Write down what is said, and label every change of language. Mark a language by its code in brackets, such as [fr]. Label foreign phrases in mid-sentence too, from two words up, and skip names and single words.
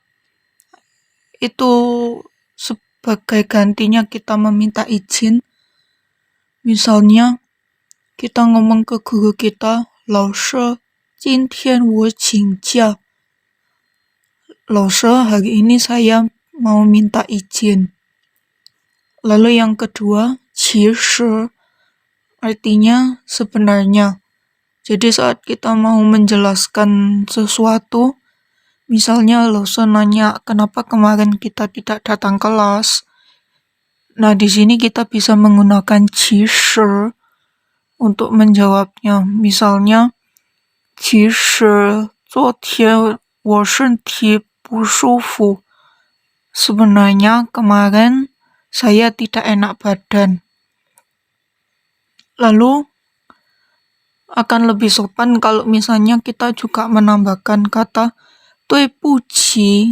[id] Itu sebagai gantinya kita meminta izin. Misalnya kita ngomong ke guru kita, [zh] 老师,今天我请假. 老师, [id] hari ini saya mau minta izin. Lalu yang kedua, 其实 artinya sebenarnya. Jadi saat kita mau menjelaskan sesuatu, misalnya Lose nanya kenapa kemarin kita tidak datang kelas. Nah, di sini kita bisa menggunakan 其实 untuk menjawabnya. Misalnya, [zh] 其实昨天我身体不舒服. [id] Sebenarnya kemarin saya tidak enak badan. Lalu akan lebih sopan kalau misalnya kita juga menambahkan kata 对不起.